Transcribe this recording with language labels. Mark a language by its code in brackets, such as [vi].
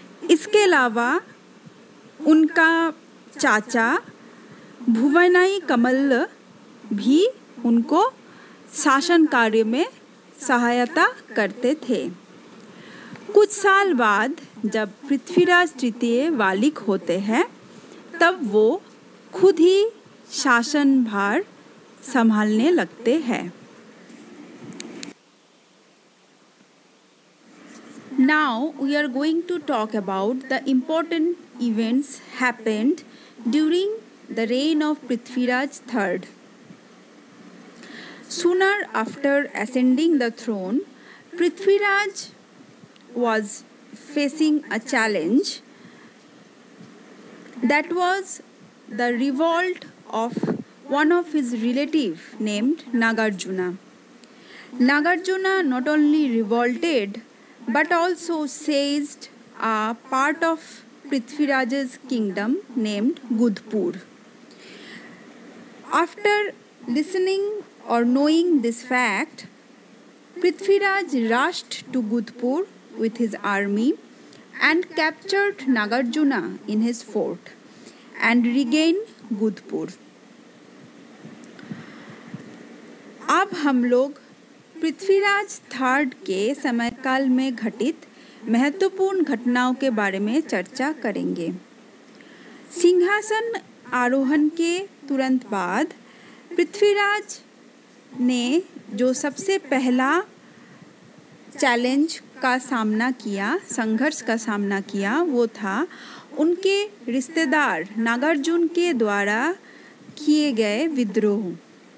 [hi] इसके अलावा उनका चाचा भुवनाई कमल भी उनको शासन कार्य में सहायता करते थे। कुछ साल बाद जब पृथ्वीराज तृतीय बालिक होते हैं, तब वो खुद ही शासन भार संभालने लगते हैं। [en] Now we are going to talk about the important events happened during the reign of Prithviraj III. Sooner after ascending the throne, Prithviraj was facing a challenge That was the revolt of one of his relative named Nagarjuna. Nagarjuna not only revolted but also seized a part of Prithviraj's kingdom named Gudpur. After listening or knowing this fact, Prithviraj rushed to Gudpur with his army and captured Nagarjuna in his fort and regained Gudpur. [hi] अब हम लोग Prithviraj third के समयकाल में घटित महत्वपूर्ण घटनाओं के बारे में चर्चा करेंगे। सिंहासन आरोहण के तुरंत बाद पृथ्वीराज ने जो सबसे पहला चैलेंज का सामना किया, संघर्ष का सामना किया, वो था उनके रिश्तेदार नागार्जुन के द्वारा किए गए विद्रोह।